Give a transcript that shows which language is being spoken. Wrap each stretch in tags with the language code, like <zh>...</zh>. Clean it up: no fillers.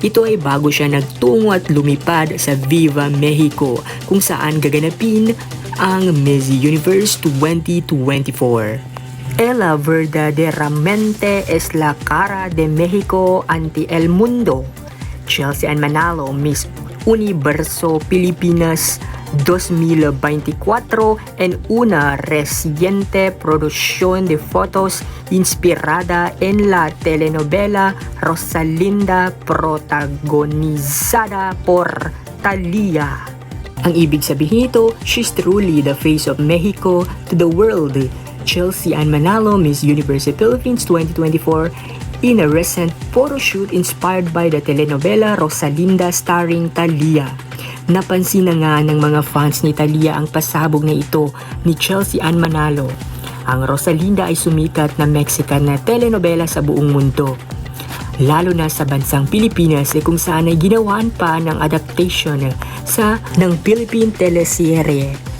<tl>Ito ay bago siya nagtungo at lumipad sa Viva Mexico, kung saan gaganapin ang Miss Universe 2024.</tl> <es>Ella verdaderamente es la cara de México ante el mundo. Chelsea Ann Manalo, Miss Universo Pilipinas 2024, en una reciente producción de fotos inspirada en la telenovela Rosalinda protagonizada por Talia.</es> <tl>Ang ibig sabihin nito,</tl> <en>she's truly the face of Mexico to the world. Chelsea Ann Manalo, Miss Universe Philippines 2024, in a recent photo shoot inspired by the telenovela Rosalinda starring Talia.</en> <tl>Napansin na nga ng mga fans ni Talia ang pasabog na ito ni Chelsea Ann Manalo. Ang Rosalinda ay sumikat na Mexican na telenovela sa buong mundo, lalo na sa bansang Pilipinas, kung saan ay ginawaan pa ng adaptation ng Philippine teleserye.</tl>